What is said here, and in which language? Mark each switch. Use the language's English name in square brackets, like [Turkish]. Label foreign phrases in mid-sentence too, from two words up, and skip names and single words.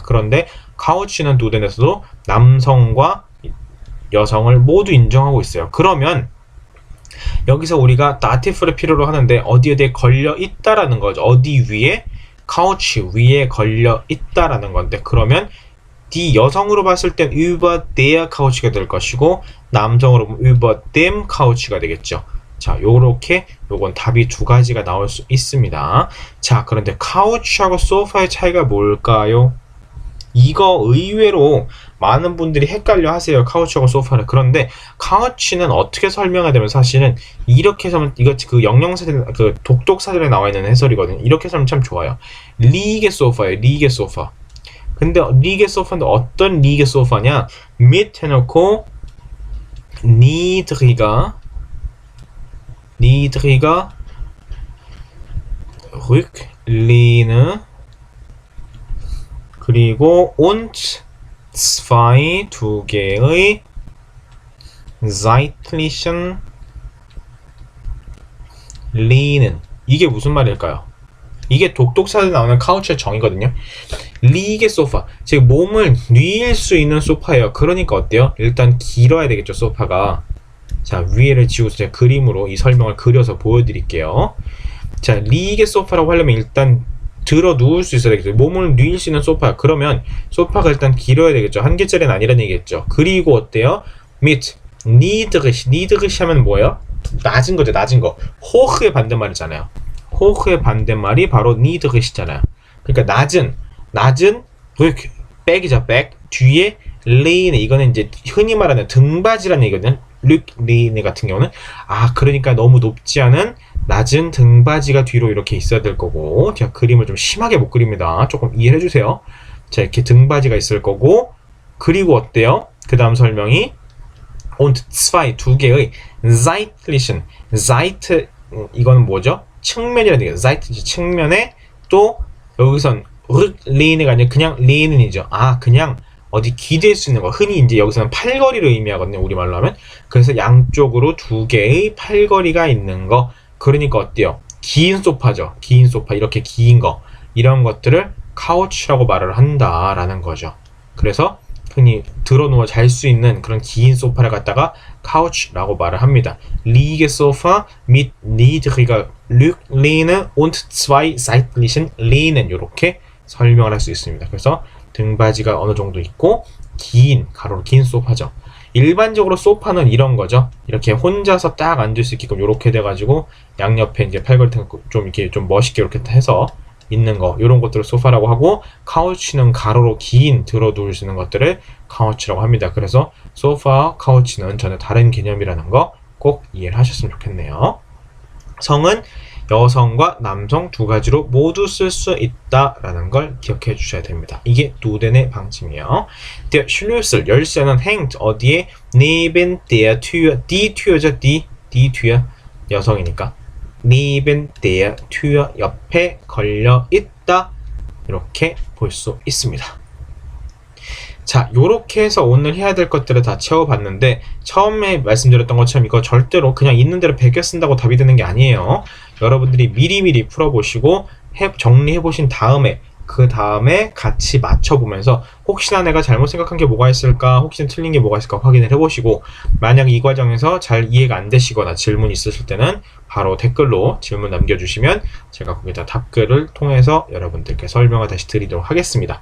[Korean] 그런데 카우치는 두덴에서도 남성과 여성을 모두 인정하고 있어요. 그러면 여기서 우리가 다티프를 필요로 하는데 어디에 걸려 있다라는 거죠. 어디 위에? 카우치 위에 걸려 있다라는 건데 그러면 die 여성으로 봤을 땐 [German] über der Couch [Korean] 가 될 것이고 남성으로 보면 [German] über dem Couch [Korean] 가 되겠죠. 자, 요렇게 요건 답이 두 가지가 나올 수 있습니다. 자, 그런데 카우치하고 소파의 차이가 뭘까요? 이거 의외로 많은 분들이 헷갈려 하세요. 카우치하고 소파를. 그런데 카우치는 어떻게 설명해야 되면 사실은 이렇게 해서 이거 그 영영사전 그 독독사전에 나와 있는 해설이거든요. 이렇게 하면 참 좋아요. 리게 소파예요. 리게 소파. 근데 리게 소파인데 어떤 리게 소파냐? mit 해놓고 [German] niedriger Rücklehne [Korean] 그리고 [German] und zwei [Korean] 두 개의 [German] seitlichen Lehnen [Korean] 이게 무슨 말일까요? 이게 독독사에 나오는 카우치의 정의거든요. 리게 소파, 즉 몸을 뉘일 수 있는 소파예요. 그러니까 어때요? 일단 길어야 되겠죠, 소파가. 자, 위에를 지우서 제가 그림으로 이 설명을 그려서 보여드릴게요. 자, 리게 소파라고 하려면 일단 들어 누울 수 있어야 되겠죠. 몸을 뉘일 수 있는 소파. 그러면 소파가 일단 길어야 되겠죠. 한 개짜리는 아니라는 얘기겠죠. 그리고 어때요? [German] mit niedrig [Korean] 하면 뭐예요? 낮은 거죠, 낮은 거. 호흐의 반대말이잖아요. 호흐의 반대말이 바로 niedrig이잖아요. 그러니까 낮은 백이죠, 백. 뒤에 레이네, 이거는 이제 흔히 말하는 등받이라는 얘기거든요. 르레이네 같은 경우는 그러니까 너무 높지 않은 낮은 등받이가 뒤로 이렇게 있어야 될 거고, 제가 그림을 좀 심하게 못 그립니다. 조금 이해해 주세요. 자, 이렇게 등받이가 있을 거고, 그리고 어때요? 그 다음 설명이 [German] und zwei [Korean] 두 개의 [German] seitlichen Seite [Korean] 이거는 뭐죠? 측면이라는 얘기예요. Seite 측면에 또 여기선 르레이네가 아니라 그냥 레이는이죠. 그냥 어디 기댈 수 있는 거. 흔히 이제 여기서는 팔걸이를 의미하거든요. 우리말로 하면. 그래서 양쪽으로 두 개의 팔걸이가 있는 거. 그러니까 어때요? 긴 소파죠. 긴 소파. 이렇게 긴 거. 이런 것들을 카우치라고 말을 한다라는 거죠. 그래서 흔히 들어누워 잘 수 있는 그런 긴 소파를 갖다가 couch라고 말을 합니다. [German] Liegesofa mit niedriger Rücklehne und zwei seitlichen Lehnen [Korean] 이렇게 설명을 할 수 있습니다. 그래서 등받이가 어느 정도 있고 긴 가로로 긴 소파죠. 일반적으로 소파는 이런 거죠. 이렇게 혼자서 딱 앉을 수 있게끔 이렇게 돼가지고 양옆에 이제 팔걸이 좀 이렇게 좀 멋있게 이렇게 해서 있는 거, 이런 것들을 소파라고 하고, 카우치는 가로로 긴 들어 누울 수 있는 것들을 카우치라고 합니다. 그래서 소파, 카우치는 전혀 다른 개념이라는 거 꼭 이해를 하셨으면 좋겠네요. 성은 여성과 남성 두 가지로 모두 쓸 수 있다라는 걸 기억해 주셔야 됩니다. 이게 누덴의 방침이에요. [German] Der Schlüssel, 열쇠는 hängt 어디에? Neben der Tür, die Tür죠, die Tür, 여성이니까. neben der Tür, [Korean] 옆에 걸려 있다. 이렇게 볼 수 있습니다. 자, 요렇게 해서 오늘 해야 될 것들을 다 채워봤는데, 처음에 말씀드렸던 것처럼 이거 절대로 그냥 있는 대로 베껴 쓴다고 답이 되는 게 아니에요. 여러분들이 미리미리 풀어보시고 정리해보신 다음에 그 다음에 같이 맞춰보면서 혹시나 내가 잘못 생각한 게 뭐가 있을까, 혹시나 틀린 게 뭐가 있을까 확인을 해보시고, 만약 이 과정에서 잘 이해가 안 되시거나 질문이 있으실 때는 바로 댓글로 질문 남겨주시면 제가 거기다 답글을 통해서 여러분들께 설명을 다시 드리도록 하겠습니다.